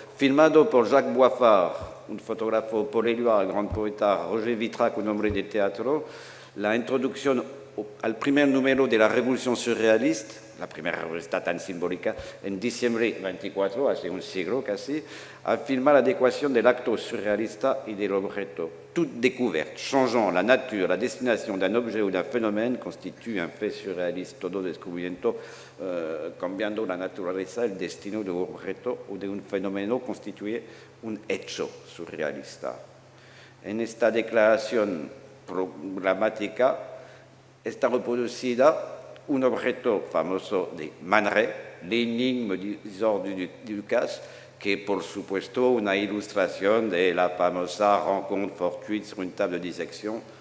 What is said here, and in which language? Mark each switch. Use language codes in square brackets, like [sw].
[es] Filmado por Jacques Boiffard, un fotógrafo, Paul Éluard, gran poeta, Roger Vitrac, un hombre de teatro, la introducción al primer número de la Revolución Surrealista, la primera revista tan simbólica, en diciembre 24, hace un siglo casi, afirma la adecuación del acto surrealista y del objeto. [fr] Toute découverte changeant la nature, la destination d'un objet ou d'un phénomène constitue un fait surréaliste. [es] Todo descubrimiento cambiando la naturaleza, el destino de un objeto o de un fenómeno constituye un hecho surrealista. En esta declaración programática está reproducida un objeto famoso de Man Ray, l'énigme du ordre du Ducasse, que por supuesto una ilustración de la famosa [fr] rencontre fortuite sur une table de dissection